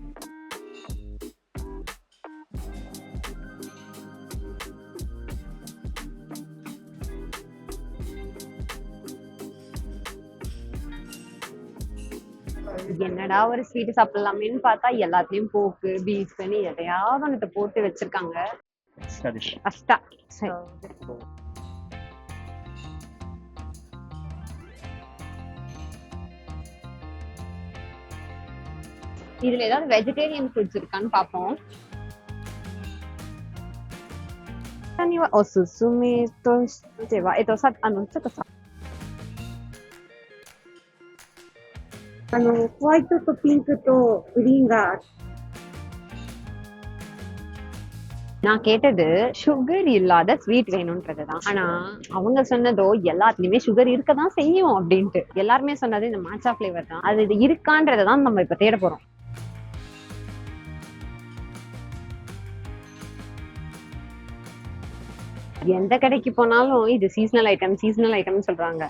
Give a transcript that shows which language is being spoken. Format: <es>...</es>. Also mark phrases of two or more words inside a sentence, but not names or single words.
<ta>என்னடா ஒரு ஸ்வீட் சாப்பிடலாமேன்னு பார்த்தா எல்லாத்தையும்</ta> <en>pork beefனு</en> <ta>எதையாவது ஒன்றத்தை போட்டு வச்சிருக்காங்க. கஷ்டா சரி. இதுல ஏதாவது</ta> <en>vegetarian foods</en> <ta>இருக்கான்னு பாப்போம்.</ta> <ja>おすすめとしては、ちょっとさ、ホワイトとピンクとグリーンが。</ja> <ta>நான் கேட்டது சுகர் இல்லாத ஸ்வீட் வேணும்ன்றதுதான். ஆனா அவங்க சொன்னதோ எல்லாத்துலயுமே சுகர் இருக்கதான் செய்யும் அப்படின்ட்டு. எல்லாருமே சொன்னது இந்த மாச்சா ஃபிளேவர் தான். அது இது இருக்கான்றதான் நம்ம இப்ப தேட போறோம். எந்த கடைக்கு போனாலும் இது</ta> <en>seasonal item</en> <ta>சொல்றாங்க.</ta>